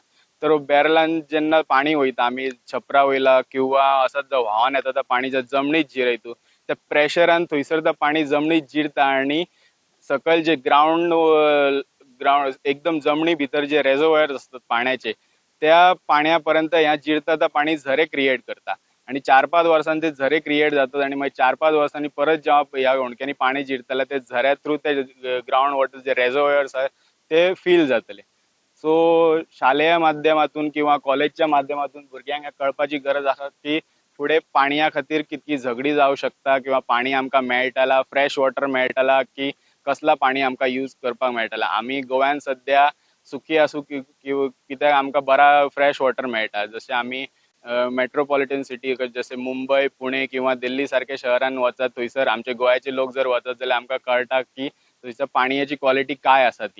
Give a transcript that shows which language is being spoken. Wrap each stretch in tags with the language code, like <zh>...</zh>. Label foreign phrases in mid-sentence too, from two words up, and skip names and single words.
<kok>तर बॅरलान जेन्ना पाणी वयता आम्ही छपरा वयला किंवा असं जो व्हांवन येता त्या पाणी जमनीत जिरयतू त्या प्रेशरान थंयसर त्या पाणी जमनीत जिरता आणि सकयल जे ग्राउंड एकदम जमनी भितर जे रेझर्वॉयर्स असतात पाण्याचे त्या पाण्यापर्यंत ह्या जिरता त्या पाणी झरे क्रिएट करता आणि 4-5 वर्सांनी ते झरे क्रिएट जातात आणि मागीर 4-5 वर्सांनी परत जेव्हा ह्या होणक्यांनी पाणी जिरतले ते झऱ्या थ्रू ते</kok> <en>ground water</en> <kok>जे रेझर्वॉयर्स आहेत ते फील जातले. सो शालेय माध्यमातून किंवा कॉलेजच्या माध्यमातून भुरग्यांक कळपाची गरज आसा की फुडें पाणया खातीर कितकी झगडी जावं शकता किंवा पाणी आमकां मेळटला</kok> <en>fresh water</en> <kok>मेळटला की कसला पाणी आमकां यूज करपाक मेळटला. आमी गोव्यान सध्या सुखी आसूं कित्याक आमकां बरा</kok> <en>fresh water</en> <kok>मेळटा. जशें आमी</kok> <en>metropolitan city</en> <kok>जसे मुंबई पुणे किंवा दिल्ली सारख्या शहरांत वचत थंयसर आमचे गोंयचे लोक जर वचत जाल्यार आमकां कळटा की थंयसर पाणयाची क्वॉलिटी काय आसा ती.</kok>